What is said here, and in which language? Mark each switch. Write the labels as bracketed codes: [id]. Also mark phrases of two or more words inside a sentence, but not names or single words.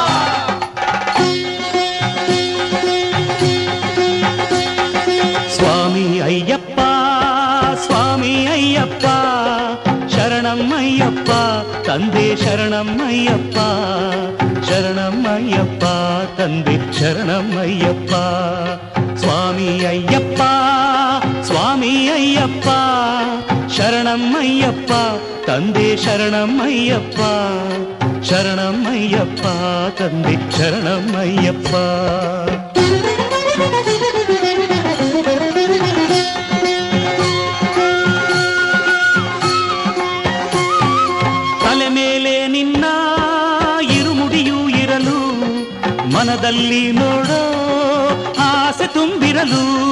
[te] స్వామి అయ్యప్ప స్వామి అయ్యప్ప శరణం అయ్యప్ప తందే శరణం అయ్యప్ప శరణం అయ్యప్ప తందే శరణం అయ్యప్ప. స్వామి అయ్యప్ప స్వామి అయ్యప్ప శరణం అయ్యప్ప తందే శరణం అయ్యప్ప శరణం అయ్యప్ప తందే శరణం అయ్యప్ప. [kn] ತಲೆ ಮೇಲೆ ನಿನ್ನ ಇರುಮುಡಿಯೂ ಇರಲು ಮನದಲ್ಲಿ ನೋಡೋ ಆಸೆ ತುಂಬಿರಲು